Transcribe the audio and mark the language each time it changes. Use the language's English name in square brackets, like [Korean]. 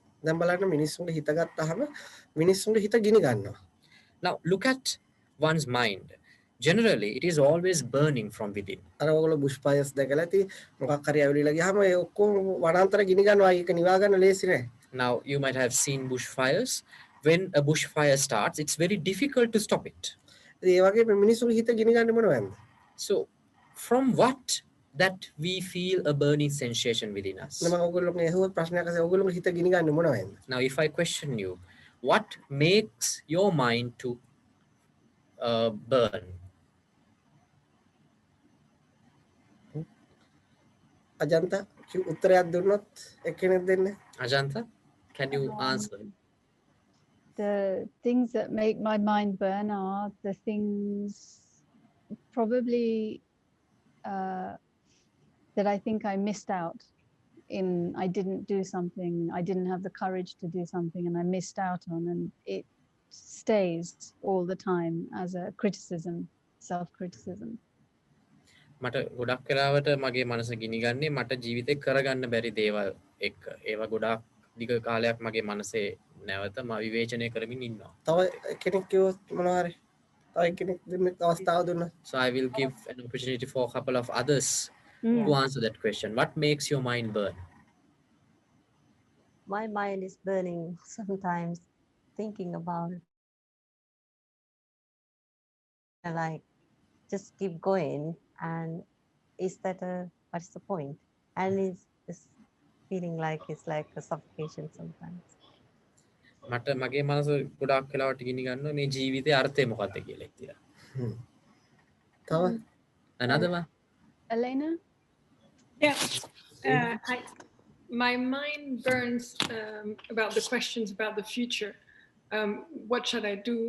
[Sinhala] දැන් බලන්න මිනිස්සුන්ට හිත ගත්තාම මිනිස්සුන්ට හිත ගිනි ගන්නවා. [English] Now look at one's mind. Generally it is always burning from within. [Sinhala] අර ඔයගොල්ලෝ බුෂ් ෆයර්ස් දැකලා ඇති මොකක් හරි ඇවිල්ලා ගියාම ඒ ඔක්කොම වනාන්තර ගිනි ගන්නවා. ඒක නිවා ගන්න ලේසි නෑ. [English] Now you might have seen bushfires. When a bushfire starts, it's very difficult to stop it. [Sinhala] ඒ වගේ මිනිස්සුන්ගේ හිත ගිනි ගන්න මොනවද? [English] So from what that we feel a burning sensation within us? [Sinhala] මම ඔයගොල්ලෝගේ ඇහුවත් ප්‍රශ්නයක් අහලා ඔයගොල්ලෝගේ හිත ගිනි ගන්න මොනවද? [English] Now if I question you, what makes your mind to burn? [Sinhala] Ajantha උත්තරයක් දුන්නොත් එක්කෙනෙක් දෙන්න. [English] Ajanta, can you answer? The things that make my mind burn are the things probably that I think I missed out in. I didn't do something, I didn't have the courage to do something, and I missed out on, and it stays all the time as a criticism, self-criticism. [Sinhala] මට ගොඩක් වෙලාවට මගේ මනස ගිනිගන්නේ මට ජීවිතේ කරගන්න බැරි දේවල් එක්ක. ඒවා ගොඩක් දිග කාලයක් මගේ මනසේ නැවත මම විවේචනය කරමින් ඉන්නවා. තව කෙනෙක් කිව්වොත් මොනවා හරි තව කෙනෙක් දෙන්න අවස්ථාව දුන්නා. [English] So I will give an opportunity for a couple of others to answer that question. What makes your mind burn? My mind is burning sometimes thinking about like just keep going, and is that what's the point? And it's feeling like it's like a suffocation sometimes. [Sinhala] මට මගේ මනස ගොඩක් වෙලාවට ගිනි ගන්නවා මේ ජීවිතේ අර්ථය මොකක්ද කියලා ඉතින්. තව [English] Another one? Elena? Yeah, my mind burns about the questions about the future. What should I do?